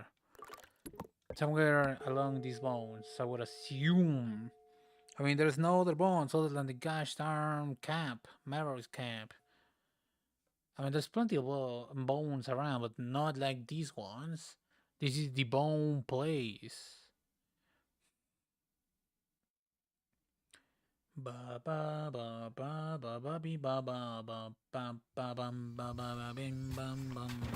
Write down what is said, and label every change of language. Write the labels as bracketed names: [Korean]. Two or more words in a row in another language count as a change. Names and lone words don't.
[English] Somewhere along these bones, I would assume. I mean, there's no other bones other than the gosh darn camp, Marrow's camp. I mean, there's plenty of bones around, but not like these ones. This is the bone place. Ba ba ba ba ba ba be ba ba ba ba ba bum ba ba ba bim bum bum.